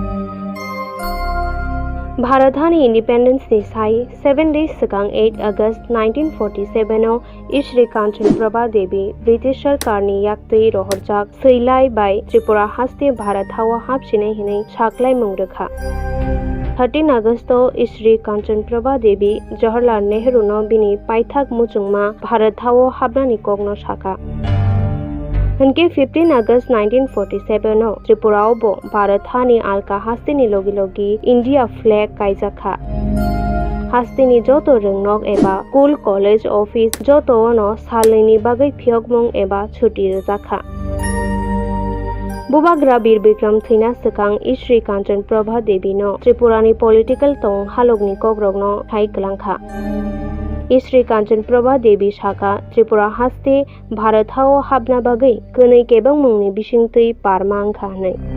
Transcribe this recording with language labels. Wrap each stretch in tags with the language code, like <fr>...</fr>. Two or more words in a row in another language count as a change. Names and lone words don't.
<trp>भारत हानि इंडिपेंडेंस नि साय 7 days सिगां 8 August 1947 इश्री कांचन प्रभा देवी ब्रिटिश सरकारनि याक्तै रहरजाक सैलाय बाय त्रिपुरा हास्ते भारत हावा हाबसिनाय हिनै साख्लाय मुंरखा 13 August इश्री कांचन प्रभा देवी जवाहरलाल नेहरू नो बिनि पाइथाक मुचुंमा भारत हावो हाबनानि कगनो साखा हनके 15 August 1947 त्रिपुराओबो भारत हानि आलका हास्तेनि लोगी लोगी</trp> <en>India flag</en> <trp>कायजाखा हास्तेनि जोतो रोंनक एबा</trp> <en>school college office</en> <trp>जोतो नो सालनि बागै फियगमुं एबा छुट्टी रजाखा बोबाग्रा बीर विक्रम थैना सिगां इश्री कांचन प्रभा देवीनो त्रिपुरानि पॉलिटिकल तंग हालगनि कग्रगनो थाय गलांखा इश्री कांचन प्रभा देवी शाखा त्रिपुरा हास्ते भारत हाव हाबना बागै कनै केबं मुंनि बिसिंतै पारमांखा हनै</trp>